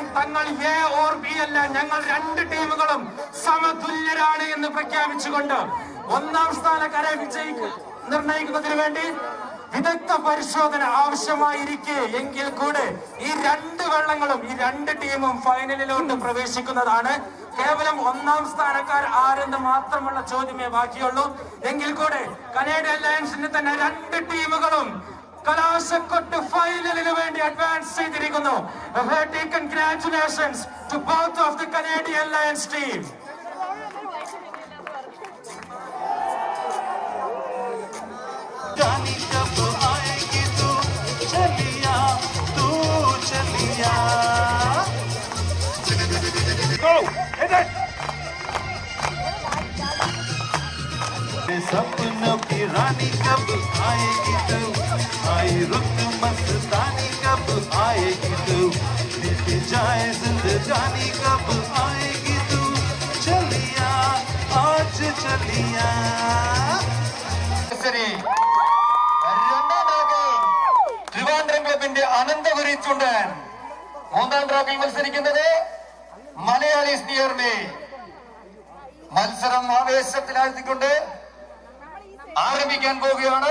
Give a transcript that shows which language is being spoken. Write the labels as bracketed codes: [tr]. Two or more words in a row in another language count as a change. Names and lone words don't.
[ml] തങ്ങൾ [en] A or B [ml] അല്ല, ഞങ്ങൾ രണ്ട് ടീമുകളും സമതുല്യരാണ് എന്ന് പ്രഖ്യാപിച്ചുകൊണ്ട് ഒന്നാം സ്ഥാനക്കാരെ നിർണയിക്കുന്നതിന് വേണ്ടി വിദഗ്ധ പരിശോധന ആവശ്യമായിരിക്കെ എങ്കിൽ കൂടെ ഈ രണ്ട് വെള്ളങ്ങളും ഈ രണ്ട് ടീമും ഫൈനലിലോട്ട് പ്രവേശിക്കുന്നതാണ്. കേവലം ഒന്നാം സ്ഥാനക്കാർ ആരെന്ന് മാത്രമുള്ള ചോദ്യമേ ബാക്കിയുള്ളൂ. എങ്കിൽ കൂടെ കനേഡിയൻ ലയൺസിന് തന്നെ രണ്ട് ടീമുകളും കലാശക്കൊട്ട് ഫൈനലിന് വേണ്ടി അഡ്വാൻസ് ചെയ്തിരിക്കുന്നു. [en] Congratulations to both of the Canadian Lions team. Go! Hit it! [hi] सपनों की रानी कब आएगी तू, आई रुत मस्तानी कब आएगी तू, बीत जाए जिंदगानी कब आएगी तू, चलिया आज चलिया. [ml] ട്രിവാൻഡ്രം ക്ലബിന്റെ അനന്തപുരി ചുണ്ടൻ. മൂന്നാം ട്രാക്കിൽ മത്സരിക്കുന്നത് മലയാളീസ് നിയർ മീ. മത്സരം ആവേശത്തിലാഴ്ത്തിക്കൊണ്ട് ആരംഭിക്കാൻ പോവുകയാണ്.